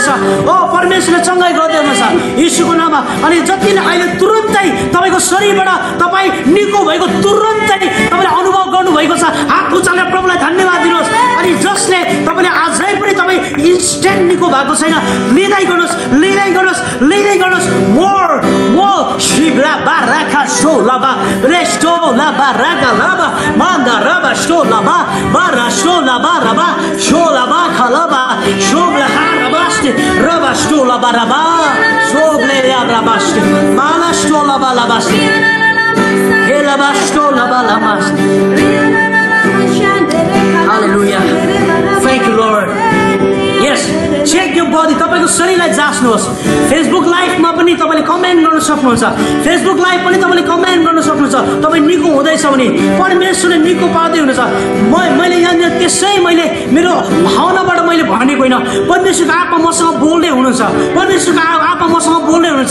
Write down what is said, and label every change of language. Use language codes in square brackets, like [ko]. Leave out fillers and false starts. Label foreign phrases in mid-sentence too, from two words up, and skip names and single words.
[ne] ओ परमेश्वरले चङ्गाई गर्दै हुनुहुन्छ यीशुको नाममा। अनि जति नै अहिले तुरुन्तै तपाईँको शरीरबाट तपाईँ निको भएको तुरुन्तै तपाईँले अनुभव गर्नुभएको छ, हात उचालेर प्रभुलाई धन्यवाद दिनुहोस्। अनि जसले तपाईँले आजै पनि तपाईँ इन्स्टेन्ट निको भएको छैन, लिँदै गर्नुहोस्, लिँदै गर्नुहोस्, लिँदै गर्नुहोस्। मोर मोर शिवला बाराका सोलाबा रेस्टो लाबा रागा लाबा मान्दा रबा सोलाबा बारा सोलाबा रबा सोलाबा खलाबा शोभला हाराबास्ते रबा सोलाबा रबा शोभले राबास्ते माला सोलाबा लाबास्ते हेलाबा सोलाबा लाबास्ते। [en] Hallelujah. Thank you, Lord. Yes, check your body. [ne] तपाईँको शरीरलाई जाँच्नुहोस्। फेसबुक लाइभमा पनि तपाईँले कमेन्ट गर्न सक्नुहुन्छ, फेसबुक लाइभ पनि तपाईँले कमेन्ट गर्न सक्नुहुन्छ। तपाईँ निको हुँदैछ भने परमेश्वरले निको पार्दै हुनुहुन्छ। मैले यहाँनिर त्यसै मैले मेरो भावनाबाट मैले भनेको होइन, परमेश्वरको आत्मा मसँग बोल्दै हुनुहुन्छ, परमेश्वरको आत्मा मसँग बोल्दै हुनुहुन्छ।